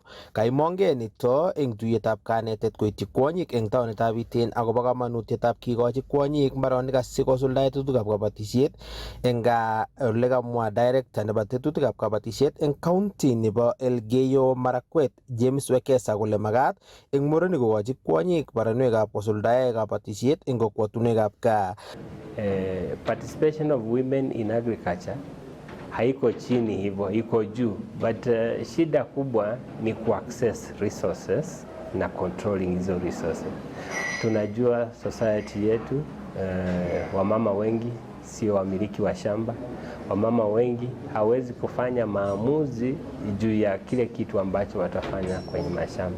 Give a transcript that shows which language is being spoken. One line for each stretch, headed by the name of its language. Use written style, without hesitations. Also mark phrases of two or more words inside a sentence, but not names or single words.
Kalenjin: Kaimongei nito eng tuiyetab kanetet koityi kwonyik eng taonitab Iten akobo kamanutietab kikochi kwonyik mbaronik asikosuldae tetutikab kabatisiet eng gaa ole kamwa director nebo tetutikab kabatisiet eng county nebo Elgeyo Marakwet James Wekesa kole makat eng murenik kokochi kwonyik baronwekab kosuldae kabatisiet eng kokwotunwekab gaa.
English: Participation of women in agriculture
Swahili: haiko chini hivyo, iko juu, but shida kubwa ni kuaccess resources na controlling hizo resources. Tunajua society yetu wamama wengi sio wamiliki wa shamba. Wamama wengi hawezi kufanya maamuzi juu ya kile kitu ambacho watafanya kwenye mashamba.